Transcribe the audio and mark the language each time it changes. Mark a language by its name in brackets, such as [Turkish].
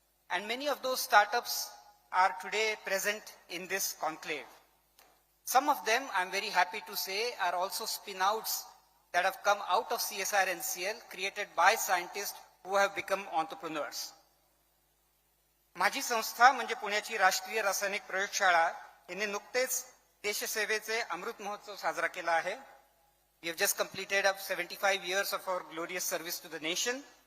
[English] And many of those startups are today present in this conclave. Some of them, I'm very happy to say, are also spin-outs that have come out of CSIR NCL, created by scientists who have become entrepreneurs. [Marathi] माझी संस्था म्हणजे पुण्याची राष्ट्रीय रासायनिक प्रयोगशाळा यांनी नुकतेच देशसेवेचे अमृत महोत्सव साजरा केला आहे. [English] We have just completed 75 years of our glorious service to the nation.